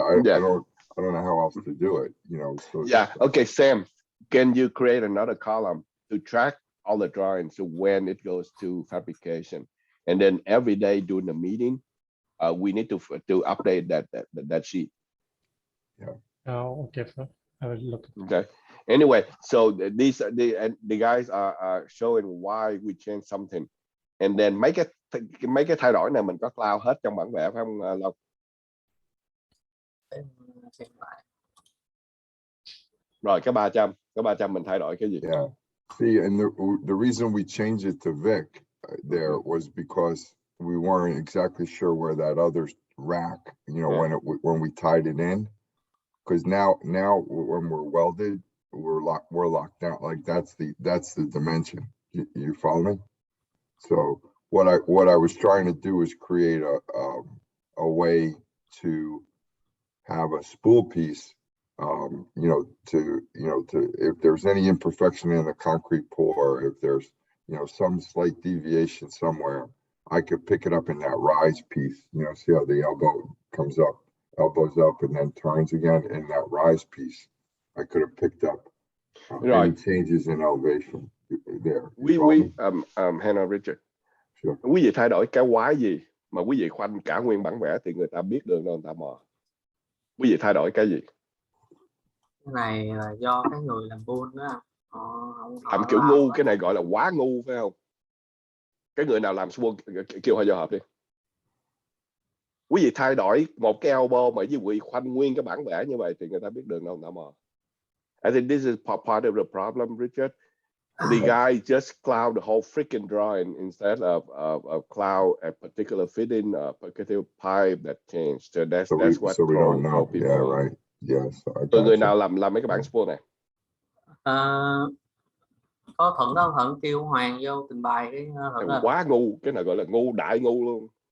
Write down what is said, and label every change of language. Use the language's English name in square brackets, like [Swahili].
[English] I don't know how else to do it, you know. So Okay, Sam, can you create another column to track all the drawings to when it goes to fabrication, and then every day during the meeting, we need to update that sheet. Yeah. Oh, okay, sir. I will look. Okay. Anyway, so the guys are showing why we changed something, and then [Vietnamese] mấy cái thay đổi này mình có cloud hết trong bản vẽ phải không Lộc? Xem lại. Rồi cái 300 mình thay đổi cái gì? [English] Yeah. See, and the reason we changed it to Vic there was because we weren't exactly sure where that other rack, you know, when we tied it in, because now when we're welded, we're locked down. Like that's the dimension. You follow me? So what I was trying to do is create a way to have a spool piece, you know, to if there's any imperfection in the concrete pour, if there's, you know, some slight deviation somewhere, I could pick it up in that rise piece. You know, see how the elbow comes up, elbows up, and then turns again in that rise piece. I could have picked up any changes in elevation there. Hannah Richard. Sure. [Vietnamese] Quý vị thay đổi cái quái gì mà quý vị khoanh cả nguyên bản vẽ thì người ta biết được đâu, người ta mò. Quý vị thay đổi cái gì? Cái này là do cái người làm buôn đó. Làm kiểu ngu, cái này gọi là quá ngu phải không? Cái người nào làm buôn kêu họ vô họp đi. Quý vị thay đổi một cái elbow mà quý vị khoanh nguyên cái bản vẽ như vậy thì người ta biết đường đâu người ta mò. [English] I think this is part of the problem, Richard. The guy just cloud the whole freaking drawing instead of cloud a particular fitting, a particular pipe that changed. So that's what. So we don't know. Yeah, right. Yes. [Vietnamese] Người nào làm mấy cái bản spool này? Có Thuận đó, Thuận kêu Hoàng vô trình bày cái Thuận. Quá ngu, cái này gọi là ngu, đại ngu luôn.